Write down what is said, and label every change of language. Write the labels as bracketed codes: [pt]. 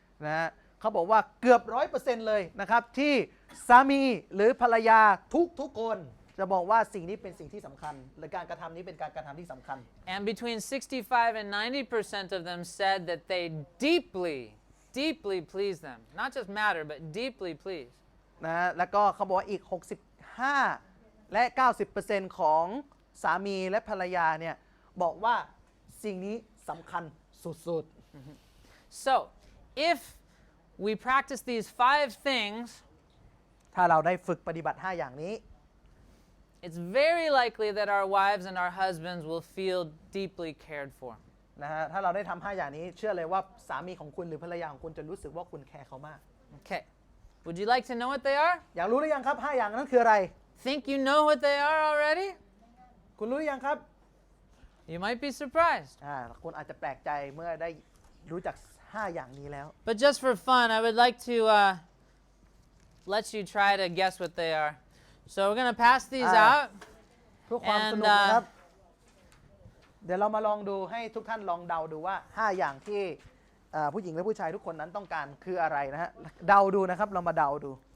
[th] นะฮะเขาบอกว่าเกือบ 100% เลยนะครับที่สามีหรือภรรยาทุกคนจะบอกว่าสิ่งนี้เป็นสิ่งที่สำคัญหรือการกระทำนี้เป็นการกระทำที่สำคัญ [en] And between 65 and 90% of them said that they deeply please them. Not just matter, but deeply please. [th] นะแล้วก็เขาบอกว่าอีก 65 และ 90% ของสามีและภรรยาเนี่ยบอกว่าสิ่งนี้สำคัญสุดๆ [en] So, if we practice these 5 things, [th] ถ้าเราได้ฝึกปฏิบัติ5อย่างนี้ [en] it's very likely that our wives and our husbands will feel deeply cared for. [th] นะฮะถ้าเราได้ทำ5อย่างนี้เชื่อเลยว่าสามีของคุณหรือภรรยาของคุณจะรู้สึกว่าคุณแคร์เขามาก [en] Okay. Would you like to know what they are? [th] อยากรู้หรือยังครับ5อย่างนั้นคืออะไร [en] Think you know what they are already? [th] คุณรู้หรือยังครับ [en] You might be surprised. [th] คุณอาจจะแปลกใจเมื่อได้รู้จัก5อย่างนี้แล้ว [en] But just for fun, I would like to let you try to guess what they are. So we're going to pass these out. [th] เพื่อความสนุกนะครับเดี๋ยวเรามาลองดูให้ทุกท่านลองเดาดูว่า5อย่างที่ ผู้หญิงและผู้ชายทุกคนนั้นต้องการคืออะไรนะฮะเดาดูนะครับเรามาเดาดู